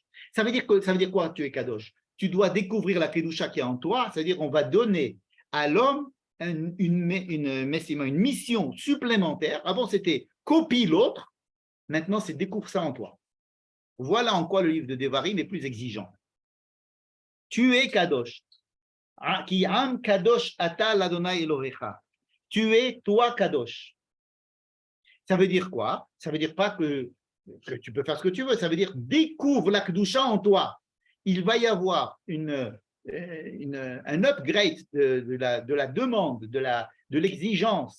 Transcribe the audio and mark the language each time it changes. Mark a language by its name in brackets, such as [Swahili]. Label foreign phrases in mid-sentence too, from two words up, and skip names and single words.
[French] Ça veut dire quoi, tu es kadosh? Tu dois découvrir la kedusha qui est en toi, c'est-à-dire on va donner à l'homme une mission supplémentaire. Avant, c'était copie l'autre. Maintenant, c'est découvre ça en toi. Voilà en quoi le livre de Devarim est plus exigeant. Tu es kadosh. [Hebrew] כי עם קדוש אתה לאדוני אלוהיך. [French] Tu es toi kadosh. Ça veut dire quoi? Ça veut dire pas que tu peux faire ce que tu veux. Ça veut dire découvre la kedusha en toi. Il va y avoir un upgrade de la demande, de l'exigence.